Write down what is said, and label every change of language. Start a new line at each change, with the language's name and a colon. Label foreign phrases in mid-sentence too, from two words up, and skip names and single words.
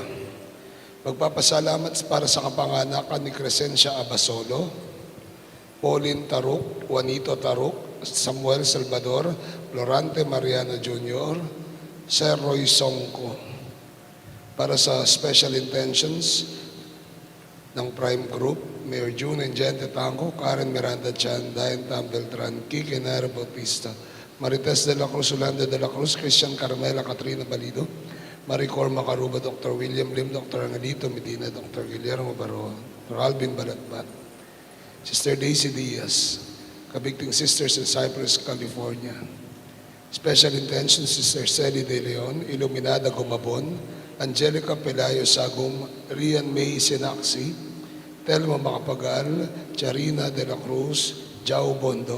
Filipino: Magpapasalamat para sa kapanganakan ni Crescencia Abasolo, Pauline Tarok, Juanito Tarok, Samuel Salvador, Florante Mariano Jr., Sir Roy Songko. Para sa
English: special intentions
Filipino: ng Prime Group, Mayor June and Gente Tango, Karen Miranda Chan, Dayan Tam Beltran, Kike Nara Bautista, Marites de la Cruz, Yolanda de la Cruz, Christian Carmela, Katrina Balido, Maricor Macaruba, Dr. William Lim, Dr. Angelito Medina, Dr. Guillermo Barroa, Dr. Alvin Balatbat, Sister Daisy Diaz, Kabigting Sisters in Cypress, California.
English: Special intentions,
Filipino: Sister Celi De Leon, Iluminada Gumabon, Angelica Pelayo Sagum, Rian May Sinaksi, Telma Macapagal, Charina De La Cruz, Jao Bondok.